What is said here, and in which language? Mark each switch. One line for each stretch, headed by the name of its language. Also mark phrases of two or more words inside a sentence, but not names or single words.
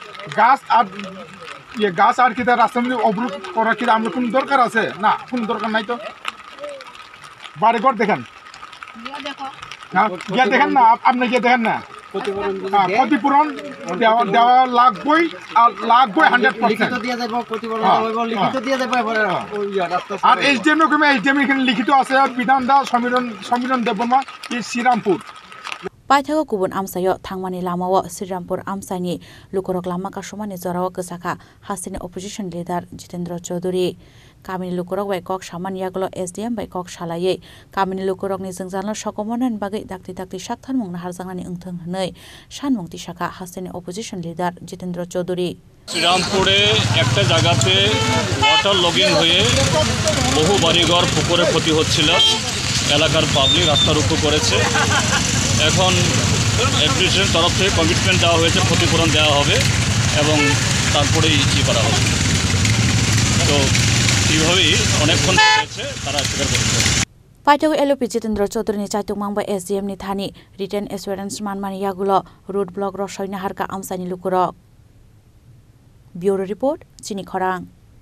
Bangla: গাছ আর কিতা রাস্তার মধ্যে অবরোধ করার কিতা আমরা কোনো দরকার আছে না কোনো দরকার নাই তো বাড়িঘর দেখেন গিয়ে দেখেন না আপনি গিয়ে দেখেন না ক্ষতিপূরণ দেওয়া লাগবেই 100% আর এইচডিএম এখানে লিখিত আছে বিধান দা সমীরণ দেববর্মা শ্রীরামপুর
Kok Borok: Paithago kubun amsayo thangmani lamao Sriরামপুর amsani lukurok lama kasumani jorao ksaka hasini
English: opposition leader
Kok Borok: Jitendra Chaudhary kamini lukurok bai kok saman yaglo SDM bai kok salaye kamini lukurok ni jingjalno sokomonan bagai dakti saktharmung naharjangnani ungthong hnai sanmungti saka hasini
English: opposition leader
Kok Borok: Jitendra Chaudhary
Bangla: শ্রীরামপুরে একটা জায়গাতে
English: water logging
Bangla: হয়ে বহু বাড়িঘর পুকুরে ক্ষতি হচ্ছিল এলাকার পাবলিক রাস্তার উপর করেছে এখন অ্যাডমিনিস্ট্রেশন তরফ থেকে কমিটমেন্ট দেওয়া হয়েছে ক্ষতিপূরণ দেওয়া হবে এবং তারপরেই করা হবে তো এইভাবেই অনেকক্ষণ হয়েছে তারা স্বীকার করেছে
Kok Borok: Paithago LOP Jitendra Chaudhary ni chaitung mangba SDM ni thani
English: written assurance
Kok Borok: manmani yagulo
English: road block
Kok Borok: ro soina harka amsani lukurok
English: Bureau Report
Kok Borok: Chini Khorang